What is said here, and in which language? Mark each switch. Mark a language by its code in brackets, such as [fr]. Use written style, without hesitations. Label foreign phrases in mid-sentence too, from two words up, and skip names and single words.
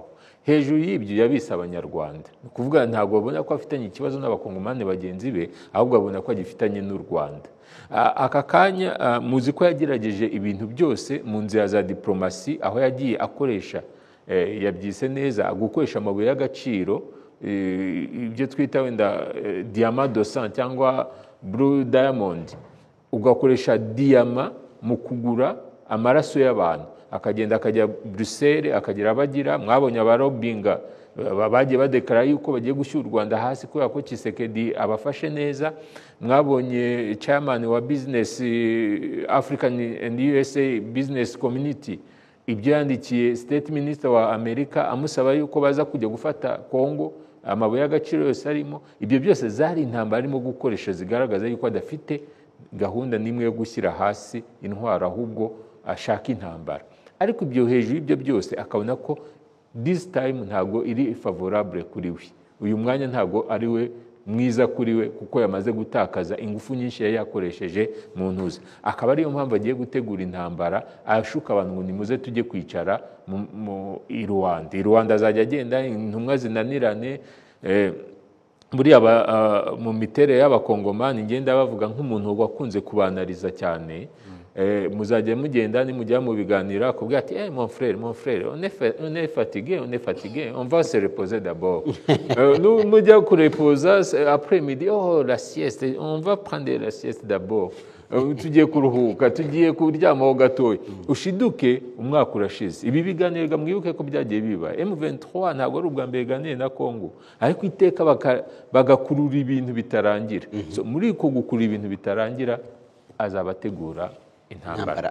[rw] Hejuru y'ibyo yabise abanyarwanda, kuvuga ntabwo babona ko afitanye ikibazo n'abakongomani bagenzi be, ahubwo abona ko agifitanye n'u Rwanda. Aka kanya muzi ko yagerageje ibintu byose mu nzira za diplomasi, aho yagiye akoresha yabyise neza gukoresha amabuye y'agaciro, ibyo twita wenda [fr] diamant de sang [rw] cyangwa [en] blue diamond, [rw] ugakoresha diamant mu kugura amaraso y'abantu. Akagenda akajya Bruxelles, akagira abagira, mwabonye abarobinga bagiye badeklara yuko bagiye gushyira u Rwanda hasi kubera ko Tshisekedi abafashe neza. Mwabonye chairman wa [en] business African and USA business community [rw] ibyo yandikiye [en] state minister [rw] wa Amerika amusaba yuko baza kujya gufata Kongo, amabuye y'agaciro yose arimo. Ibyo byose zari intambara arimo gukoresha zigaragaza yuko adafite gahunda nimwe yo gushyira hasi intwaro, ahubwo ashaka intambara. Ariko ibyo hejuru y'ibyo byose akabona ko [en] this time [rw] ntago iri favorable kuri we, uyu mwanya ntago ari we mwiza kuri we, kuko yamaze gutakaza ingufu nyinshi yari yakoresheje mu ntuza. Akaba ariyo mpamvu agiye gutegura intambara, ashuka abantu ngo nimuze tujye kwicara mu Rwanda. Rwanda azajya agenda intumwa zinanirane. Buriya mu miterere y'abakongomani ngenda bavuga nk'umuntu wakunze kubanariza cyane. Muzajya mugenda nimujya mu biganiro akubwira ati [fr] mon frère on est fatigué, on va se reposer d'abord. Nous [rw] mujya kurepoza [fr] après midi, la sieste, on va prendre la sieste d'abord. [rw] Tugiye kuruhuka, tugiye kuryamaho gatoya, ushiduke umwaka urashize. Ibi biganiro mwibuke ko byagiye biba. M23 ntabwo ari ubwa mbere ganire na Kongo, ariko iteka bagakurura ibintu bitarangira. So muri ko gukurura ibintu bitarangira azabategura intambara.